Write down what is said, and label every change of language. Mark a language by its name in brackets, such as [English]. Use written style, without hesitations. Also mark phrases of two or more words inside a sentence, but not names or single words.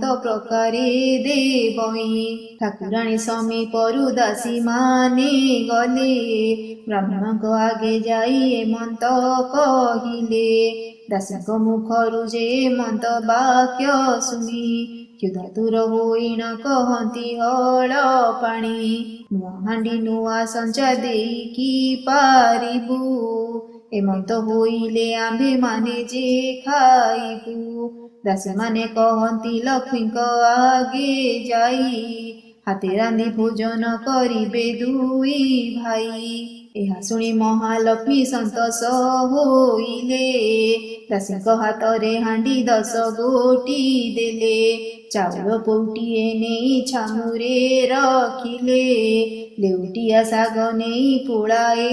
[Odia] ପ୍ରକାରେ ଦେବଈ ଠାକୁରାଣୀ ସମୀପରୁ ଦାସୀ ମାନେ ଗଲେ ବ୍ରାହ୍ମଣକ ଆଗେ ଯାଇ ଏମନ୍ତ କହିଲେ ଦାସୀଙ୍କ ମୁଖରୁ ଯେ ଏମନ୍ତ ବାକ୍ୟ ଶୁଣି କ୍ଷୁଧାତୁର ହୋଇଣ କହତି ହଳ ପାଣି ନୁଆ ହାଣ୍ଡି ନୁଆ ସଞ୍ଚା ଦେଇ କି ପାରିବୁ ଏମନ୍ତ ହୋଇଲେ ଆମ୍ଭେ ମାନେ ଯେ ଖାଇବୁ ଦାସୀ ମାନେ କହତି ଲକ୍ଷ୍ମୀଙ୍କ ଆଗେ ଯାଇ ହାତେ ରାନ୍ଧି ଭୋଜନ କରିବେ ଦୁଇ ଭାଇ ଏହା ଶୁଣି ମହାଲକ୍ଷ୍ମୀ ସନ୍ତୋଷ ହୋଇଲେ ଦାସୀଙ୍କ ହାତରେ ହାଣ୍ଡି 10 ଗୋଟି ଦେଲେ ଚାଉଳ ପୋଟିଏ ନେଇ ଛାମୁରେ ରଖିଲେ ଲେଉଟିଆ ଶାଗ ନେଇ ପୁଳାଏ